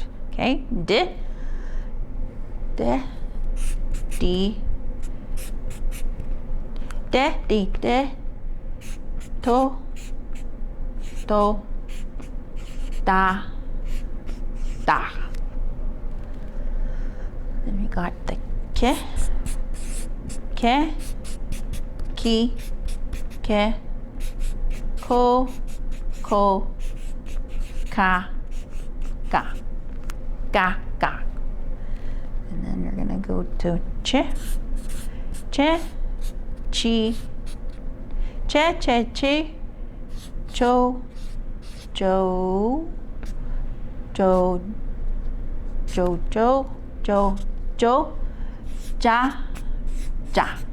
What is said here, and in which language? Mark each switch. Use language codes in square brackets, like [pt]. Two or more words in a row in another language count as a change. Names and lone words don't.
[en] Okay, D, D, D, D, D, D, to, da, da. Then we got the K, ki, ke, ko, ka, ga, ga, ga. And then we're gonna go to che, chi, che, cho, ja.